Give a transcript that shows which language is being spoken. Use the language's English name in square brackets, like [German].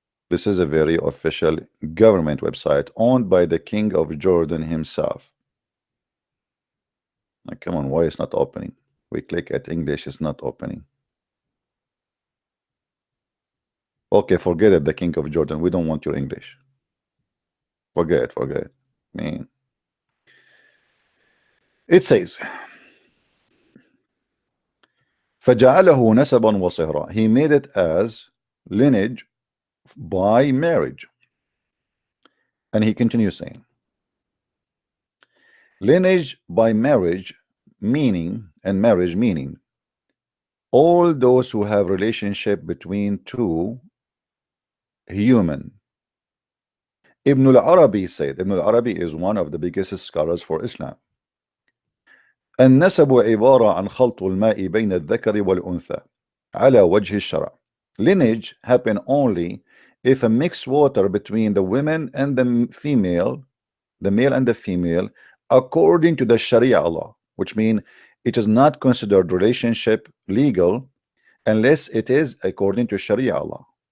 [English] This is a very official government website owned by the King of Jordan himself. Now, come on, why it's not opening? We click at English, it's not opening. Okay, forget it, the King of Jordan. We don't want your English. Forget it. Man. It says, [Arabic] فَجَعَلَهُ نَسَبًا وَصِهْرًا. [English] He made it as lineage by marriage. And he continues saying, lineage by marriage meaning, and marriage meaning, all those who have relationship between two human. Ibn al-Arabi said, Ibn al-Arabi is one of the biggest scholars for Islam. [Arabic] النسب عبارة عن خلط الماء بين الذكر والأنثى على وجه الشرع. [English] Lineage happen only if a mixed water between the women and the female, the male and the female, according to the Sharia law, which means it is not considered relationship legal unless it is according to Sharia law.